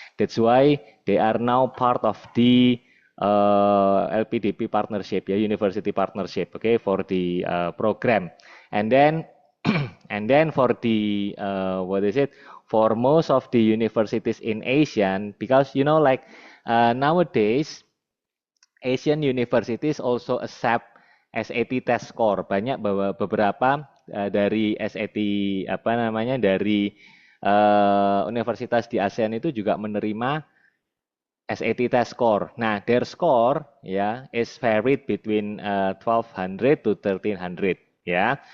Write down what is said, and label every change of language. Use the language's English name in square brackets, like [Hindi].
[English] That's why they are now part of the LPDP partnership, yeah, university partnership, okay, for the program. And then and then for the what is it? For most of the universities in Asian, because you know, like nowadays Asian universities also accept SAT test score. [Indonesian] Banyak beberapa dari SAT apa namanya dari universitas di ASEAN itu juga menerima SAT test score. [English] Nah, their score ya is varied between 1200 to 1300 ya.